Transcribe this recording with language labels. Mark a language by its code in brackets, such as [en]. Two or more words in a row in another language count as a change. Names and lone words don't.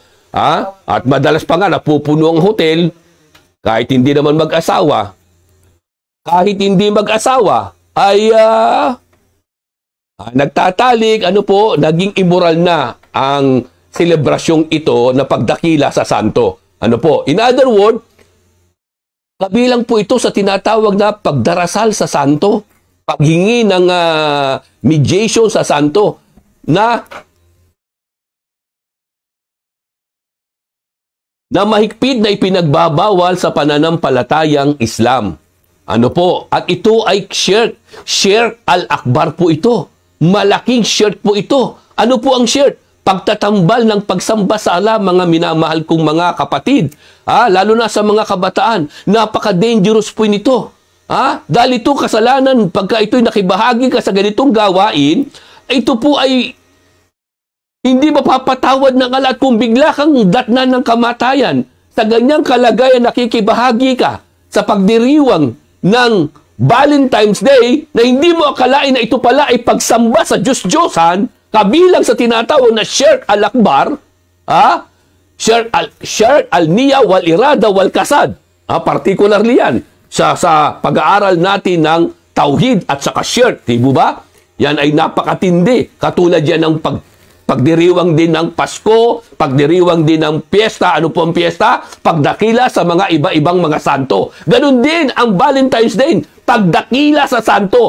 [tl] At madalas pa nga napupuno ang hotel kahit hindi naman mag-asawa. Kahit hindi mag-asawa ay nagtatalik, ano po, naging immoral na ang selebrasyong ito na pagdakila sa santo. Ano po? [en] In other words, [tl] kabilang po ito sa tinatawag na pagdarasal sa santo, paghingi ng mediation sa santo na mahigpit na ipinagbabawal sa pananampalatayang Islam. Ano po? At ito ay [ar] شرك الأكبر [tl] po ito. Malaking shirk po ito. Ano po ang shirk? Pagtatambal ng pagsamba sa Allah, mga minamahal kong mga kapatid. Lalo na sa mga kabataan. Napaka-dangerous po nito. Dahil ito kasalanan, pagka ito'y nakibahagi ka sa ganitong gawain, ito po ay hindi mapapatawad ng Allah. At kung bigla kang datnan ng kamatayan, sa ganyang kalagayan nakikibahagi ka sa pagdiriwang ng Valentine's Day na hindi mo akalain na ito pala ay pagsamba sa Diyos-Diyosan, kabilang sa tinatawag na [ar] شرك الأكبر, شرك النية والإرادة والقصد. [tl] Particularly yan sa pag-aaral natin ng tauhid at saka shirk. Diba ba? Yan ay napakatindi. Katulad yan ng pagdiriwang din ng Pasko, pagdiriwang din ng piyesta. Ano po ang piyesta? Pagdakila sa mga iba-ibang mga santo. Ganon din ang Valentine's Day, pagdakila sa santo.